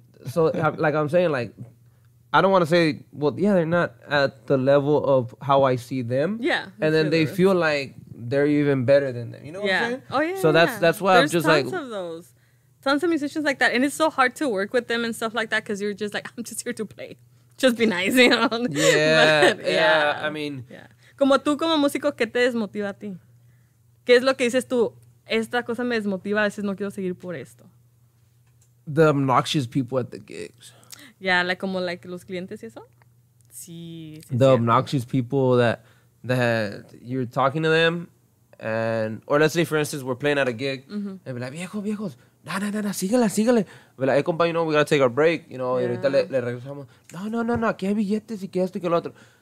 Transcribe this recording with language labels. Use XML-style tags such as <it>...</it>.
<en>So like I'm saying, like, I don't want to say, well, yeah, they're not at the level of how I see them. Yeah. And then they feel like they're even better than them. You know what I'm saying? Oh, yeah. So that's why I'm just like... There's tons of those. Tons of musicians like that. And it's so hard to work with them and stuff like that because you're just like, I'm just here to play. Just be nice, you know? Yeah, yeah. I mean... Yeah.</en> <es>Como tú como músico, ¿qué te desmotiva a ti? ¿Qué es lo que dices tú? Esta cosa me desmotiva, a veces no quiero seguir por esto.</es> <en>The obnoxious people at the gigs.</en> <es>Yeah, like como like los clientes y eso. Sí.</es> <en>The obnoxious people that you're talking to them, or let's say for instance we're playing at a gig, and be like,</en> <es>viejos, nah, sígale.</es> <en>Be like, hey, compa, you know, we gotta take our break, you know,</en> <es>y ahorita le regresamos. No, aquí hay billetes y que esto y que lo otro.</es>